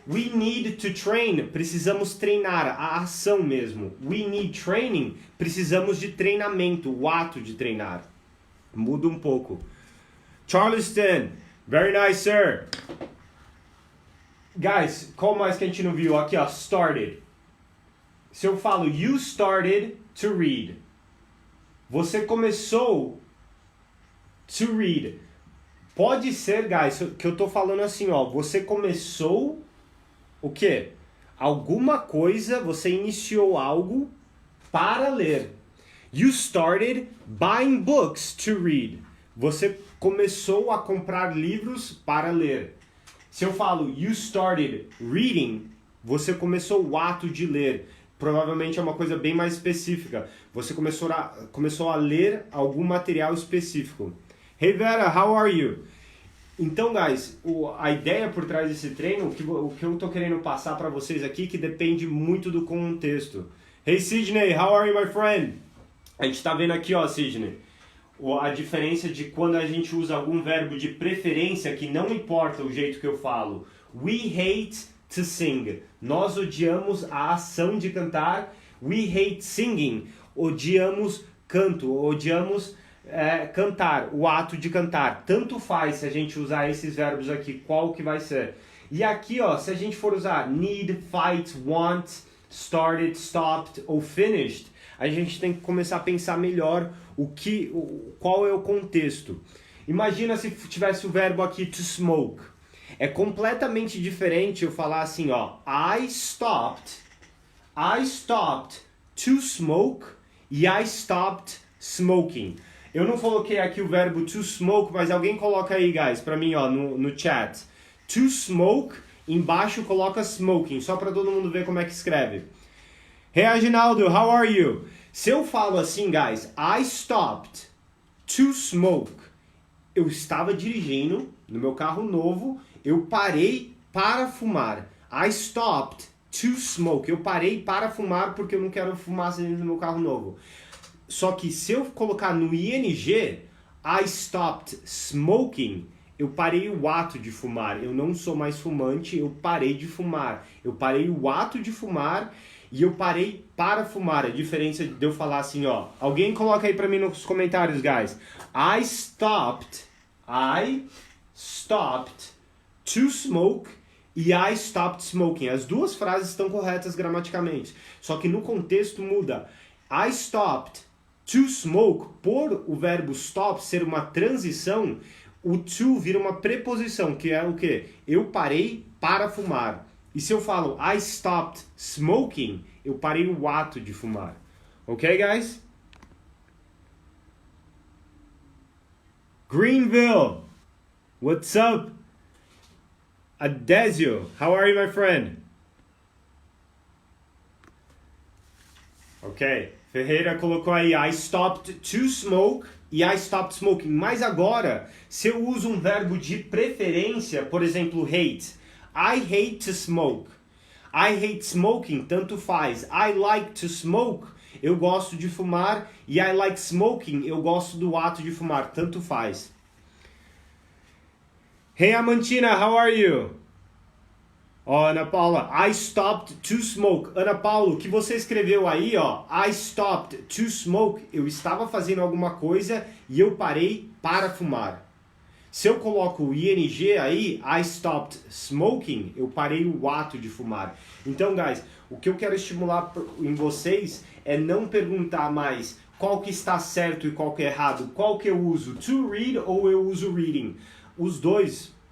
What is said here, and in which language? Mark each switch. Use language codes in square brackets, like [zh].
[en] We need to train. [pt] Precisamos treinar, a ação mesmo. [en] We need training. [pt] Precisamos de treinamento, o ato de treinar. Muda um pouco. Charleston. [en] Very nice, sir. [pt] Guys, qual mais que a gente não viu? Aqui, ó, started. Se eu falo, [en] you started to read. [pt] Você começou [en] to read. [pt] Pode ser, guys, que eu tô falando assim, ó. Você começou o quê? Alguma coisa, você iniciou algo para ler. [en] You started buying books to read. [pt] Você começou a comprar livros para ler. Se eu falo [en] you started reading, [pt] você começou o ato de ler. Provavelmente é uma coisa bem mais específica. Você começou a ler algum material específico. [en] Hey Vera, how are you? [pt] Então, guys, a ideia por trás desse treino, o que eu tô querendo passar para vocês aqui, que depende muito do contexto. [en] Hey Sidney, how are you, my friend? [pt] A gente tá vendo aqui, ó, Sidney, a diferença de quando a gente usa algum verbo de preferência, que não importa o jeito que eu falo. [en] We hate to sing. [pt] Nós odiamos a ação de cantar. [en] We hate singing. [pt] Odiamos canto, odiamos cantar, o ato de cantar. Tanto faz se a gente usar esses verbos aqui, qual que vai ser. E aqui, ó, se a gente for usar need, fight, want, started, stopped ou finished, a gente tem que começar a pensar melhor qual é o contexto. Imagina se tivesse o verbo aqui to smoke. É completamente diferente eu falar assim, ó, [en] I stopped to smoke [pt] e [en] I stopped smoking. [pt] Eu não coloquei aqui o verbo to smoke, mas alguém coloca aí, guys, pra mim, ó, no chat. To smoke, embaixo coloca smoking, só pra todo mundo ver como é que escreve. [en] Hey, Aginaldo, how are you? [pt] Se eu falo assim, guys, [en] I stopped to smoke. [pt] Eu estava dirigindo no meu carro novo, eu parei para fumar. [en] I stopped to smoke. [pt] Eu parei para fumar porque eu não quero fumar dentro do meu carro novo. Só que se eu colocar no ing, [en] I stopped smoking, [pt] eu parei o ato de fumar. Eu não sou mais fumante, eu parei de fumar. Eu parei o ato de fumar e eu parei para fumar. A diferença de eu falar assim, ó. Alguém coloca aí pra mim nos comentários, guys. [en] I stopped to smoke e I stopped smoking. [pt] As duas frases estão corretas gramaticalmente. Só que no contexto muda. [en] I stopped to smoke, [pt] por o verbo stop ser uma transição, o to vira uma preposição, que é o quê? Eu parei para fumar. E se eu falo [en] I stopped smoking, [pt] eu parei o ato de fumar. Ok, guys? [en] Greenville, what's up? Adesio, how are you, my friend? Ok. [pt] Ferreira colocou aí, [en] I stopped to smoke e I stopped smoking. [pt] Mas agora, se eu uso um verbo de preferência, por exemplo, hate. [en] I hate to smoke. I hate smoking, tanto faz. I like to smoke, [pt] eu gosto de fumar. E [en] I like smoking, [pt] eu gosto do ato de fumar, tanto faz. [en] Hey, Amantina, how are you? [pt] Ó, [en] Ana Paula, I stopped to smoke. [pt] Ana Paula, o que você escreveu aí, ó, [en] I stopped to smoke, [pt] eu estava fazendo alguma coisa e eu parei para fumar. Se eu coloco o ing aí, [en] I stopped smoking, [pt] eu parei o ato de fumar. Então, guys, o que eu quero estimular em vocês é não perguntar mais qual que está certo e qual que é errado, qual que eu uso, to read ou eu uso reading. Os dois